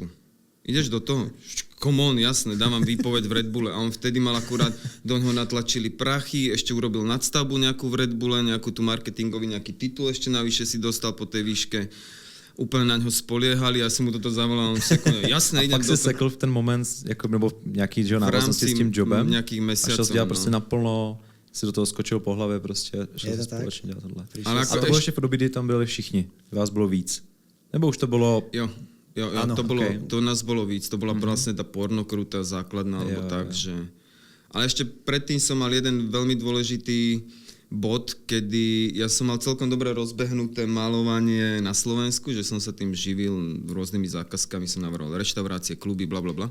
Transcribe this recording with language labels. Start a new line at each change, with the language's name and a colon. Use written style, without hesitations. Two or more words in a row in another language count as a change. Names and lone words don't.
Slovak: Ideš do toho? Come on, jasné, dávam výpoveď v Red Bulle. A on vtedy mal akurát, do ňoho natlačili prachy, ešte urobil nadstavbu nejakú v Red Bulle, nejakú tu marketingový nejaký titul ešte navyše si dostal po tej výške. Úplne na ňo spoliehali, ja som mu toto zavolal, on sekunde, jasné, idem do toho.
Czech: A pak si sekl v ten moment, jako, nebo nějaký návaznosti s tím jobem?
Slovak: Nejakých mesiacov.
Czech: A šel si dělat prostě naplno, si do toho skočil po hlavě prostě, šel si společně dělat tohle. A to bylo ještě v době, kdy tam byli všichni, vás bylo víc. Nebo už to bylo... Jo,
Slovak: áno, to nás bolo víc, to bola vlastne tá pornokrúta základná, alebo tak, že... Ale ešte predtým som mal jeden veľmi dôležitý bod, kedy ja som mal celkom dobre rozbehnuté malovanie na Slovensku, že som sa tým živil rôznymi zákazkami, som navrhoval reštaurácie, kluby, blablabla.